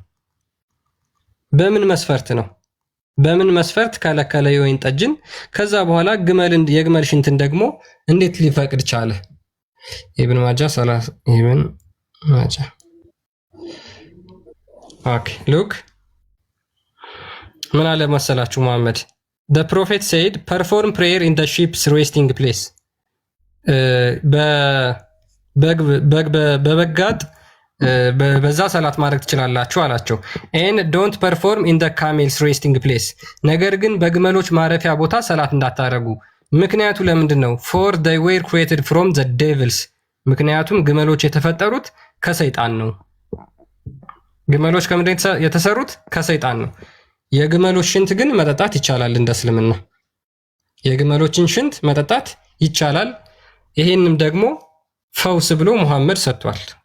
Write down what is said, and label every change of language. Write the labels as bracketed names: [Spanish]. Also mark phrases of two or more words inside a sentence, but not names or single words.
[Amharic] በምን መስፈርት ከለከለ የወይን ጠጅን? ከዛ በኋላ የግመል ሽንትን ደግሞ እንዴት ሊፈቅድ ቻለ? ኢብን ማጃ 30 ኢብን ማጃ [English] okay look [Amharic] ምን አለ መሰላችሁ መሐመድ [English] the prophet said perform prayer in the sheep's resting place [Amharic] በበጋጥ በዛ ሰላት ማድረግ ትችላላችሁ አላቸው [English] and don't perform in the camel's resting place [Amharic] ነገር ግን በግመሎች ማረፊያ ቦታ ሰላት እንዳታረጉ ምክንያቱ ለምንድነው [English] for they were created from the devils [Amharic] ምክንያቱም ግመሎች የተፈጠሩት ከሰይጣን ነው ግመሎች ከምንድን የተሰሩት ከሰይጣን ነው የግመሎች ሽንት ግን መጠጣት ይቻላል እንደ እስልምና የግመሎችን ሽንት መጠጣት ይቻላል ይሄንም ደግሞ ፈውስ ብሎ መሐመድ ሰጥቷል